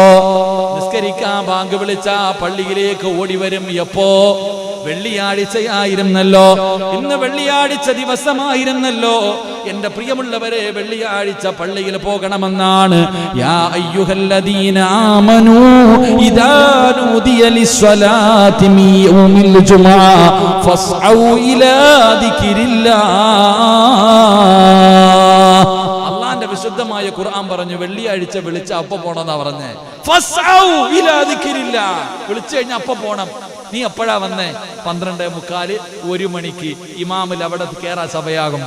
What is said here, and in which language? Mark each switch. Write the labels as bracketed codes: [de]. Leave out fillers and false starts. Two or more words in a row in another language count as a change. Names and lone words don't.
[ml] നിസ്കരിക്കാൻ ബാങ്ക് വിളിച്ച പള്ളിയിലേക്ക് ഓടി വരും. എപ്പോ? വെള്ളിയാഴ്ചയായിരുന്നല്ലോ, ഇന്ന് വെള്ളിയാഴ്ച ദിവസമായിരുന്നല്ലോ. എന്റെ പ്രിയമുള്ളവരെ, വെള്ളിയാഴ്ച പള്ളിയിൽ പോകണമെന്നാണ്. [ar] يا أيها الذين آمنوا إذا نودي نودي للصلاة من يوم الجمعة فاسعوا إلى ذكر الله. [ml] അള്ളാന്റെ വിശുദ്ധമായ ഖുർആൻ പറഞ്ഞു വെള്ളിയാഴ്ച വിളിച്ച അപ്പ പോണെന്നാ പറഞ്ഞേ. [ar] فاسعوا إلى ذكر الله, [ml] വിളിച്ചു കഴിഞ്ഞാൽ അപ്പ പോണം. നീ എപ്പോഴാ വന്നേ? 12:45 1 മണിക്ക് ഇമാമിൽ അവിടെ കേറാ സഭയാകുമ്പോ.